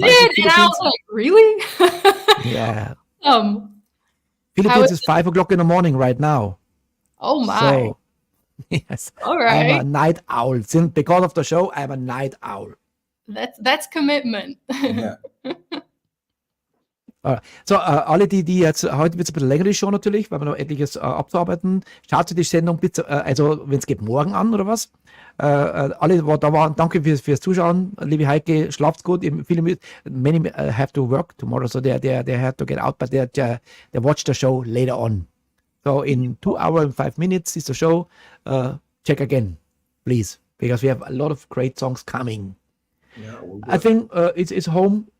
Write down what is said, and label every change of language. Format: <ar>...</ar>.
<en>spicy and I was Philippines. like, really? Yeah. How Philippines is 5 o'clock in the morning right now. Oh my. So, yes. All I'm right. a night owl. Because of the show, I'm a night owl. That's commitment.</en> <de>Ja. So, alle, die jetzt, heute wird es ein bisschen länger, die Show natürlich, weil wir noch etliches abzuarbeiten. Schaut sich die Sendung bitte, also wenn es geht, morgen an, oder was? Alle, die da waren, danke fürs Zuschauen. Liebe Heike, schlaft's gut.</de> <en>Many have to work tomorrow, so they have to get out, but they watch the show later on. So in 2 hours and 5 minutes is the show. Check again, please, because we have a lot of great songs coming.</en> <de>Ja,</de> <en>I think it's Home.</en>